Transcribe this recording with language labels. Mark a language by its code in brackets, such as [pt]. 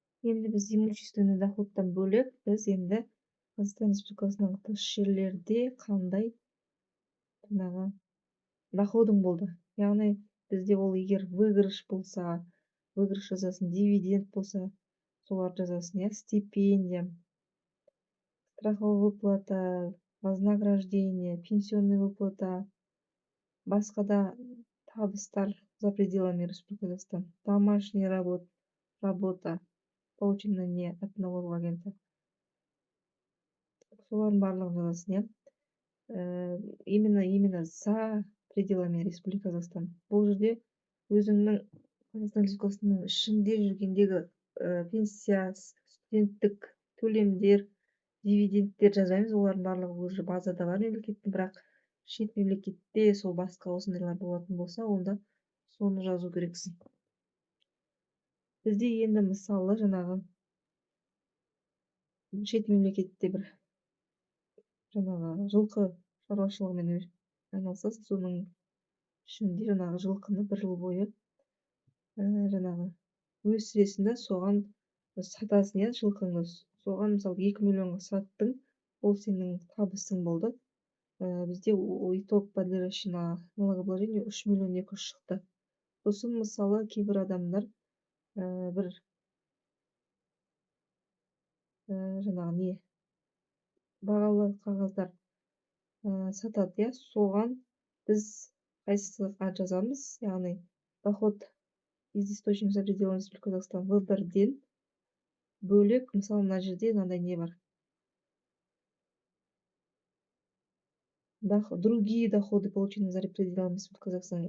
[kk] Енді біз имущественный доходтан бөлек, біз енді Қазақстан Республикасының тыс жерлерде қандай жаңағы доходың болды. Яғни бізде ол егер [ru] выигрыш болса, выигрыш жазасын, дивиденд болса, [kk] солар жазасын, иә, [ru] стипендия, страховая выплата, вознаграждение, пенсионная выплата, [kk] басқа да табыстар [ru] за пределами Республики Казахстан, домашняя работа, полученная не от налогового агента. [kk] Солардың барлығын жазасын, иә. [ru] Именно за пределами Республики Казахстан. [kk] Бұл жерде өзіңнің Қазақстан Республикасының ішінде жүргендегі пенсия, студенттік төлемдер, дивидендтер жазаймыз. Олардың барлығы уже базада бар мемлекеттің, бірақ шет мемлекетте сол басқа осындайлар болатын болса, онда соны жазу керексің. Бізде енді мысалы жаңағы шет мемлекетте бір жаңағы жылқы шаруашылығымен айналысасың, соның ішінде жаңағы жылқыны 1 жыл бойы жаңағы өсіресің да, соған сатасың, иә, жылқыңды. Соған мысалы 2 миллионға саттың, ол сенің табысың болды. [ru] Бізде итог подлежащий на налогообложению 3 200 000 шықты. [kk] Сосын мысалы кейбір адамдар бір жаңағы не бағалы қағаздар сатады, иә, соған біз қайсыға жазамыз, яғни [ru] доход из источника за пределами Республики Казахстан [kk] В1-ден бөлек, мысалы мына жерде мынандай не бар. [ru] Другие доходы, полученные за пределами Республики Казахстан.